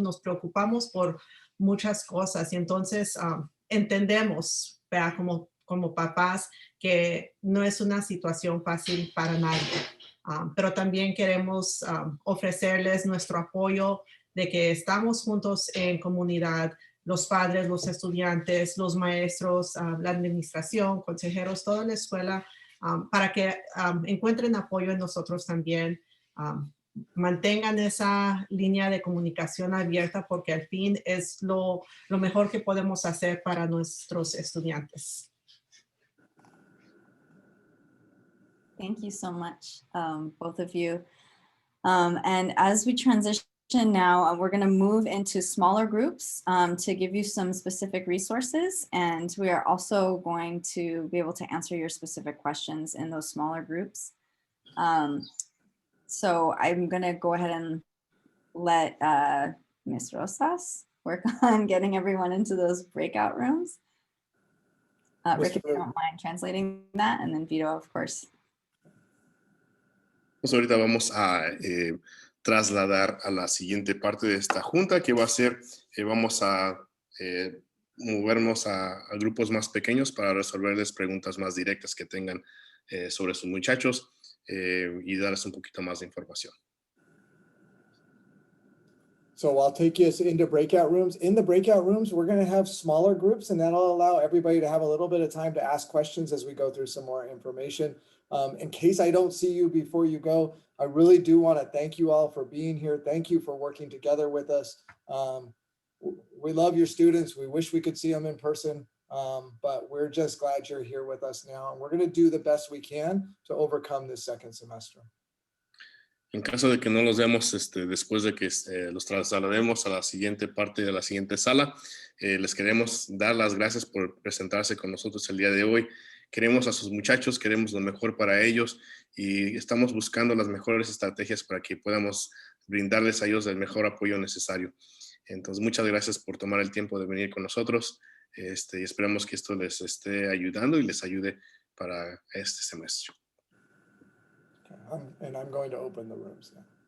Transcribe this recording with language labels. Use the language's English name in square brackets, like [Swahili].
[Spanish] Nos preocupamos por muchas cosas y entonces entendemos, ¿verdad?, como papás, que no es una situación fácil para nadie, pero también queremos ofrecerles nuestro apoyo de que estamos juntos en comunidad, los padres, los estudiantes, los maestros, la administración, consejeros, toda la escuela, para que encuentren apoyo en nosotros también. Mantengan esa línea de comunicación abierta, porque al fin es lo mejor que podemos hacer para nuestros estudiantes. [English] Thank you so much, both of you. And as we transition now, we're going to move into smaller groups to give you some specific resources. And we are also going to be able to answer your specific questions in those smaller groups. So I'm going to go ahead and let Ms. Rosas work on getting everyone into those breakout rooms. Rick, if you don't mind translating that, and then Vito, of course. [Spanish] Pues ahorita vamos a trasladar a la siguiente parte de esta junta, que va a ser, vamos a movernos a grupos más pequeños para resolverles preguntas más directas que tengan sobre sus muchachos y darles un poquito más de información. [English] So I'll take you into breakout rooms. In the breakout rooms, we're going to have smaller groups, and that'll allow everybody to have a little bit of time to ask questions as we go through some more information. In case I don't see you before you go, I really do want to thank you all for being here. Thank you for working together with us. We love your students. We wish we could see them in person, but we're just glad you're here with us now. And we're going to do the best we can to overcome this second semester. [Spanish] En caso de que no los vemos después de que los traslademos a la siguiente parte de la siguiente sala, les queremos dar las gracias por presentarse con nosotros el día de hoy. Queremos a sus muchachos, queremos lo mejor para ellos y estamos buscando las mejores estrategias para que podamos brindarles a ellos el mejor apoyo necesario. Entonces, muchas gracias por tomar el tiempo de venir con nosotros y esperamos que esto les esté ayudando y les ayude para este semestre. [English] And I'm going to open the rooms now.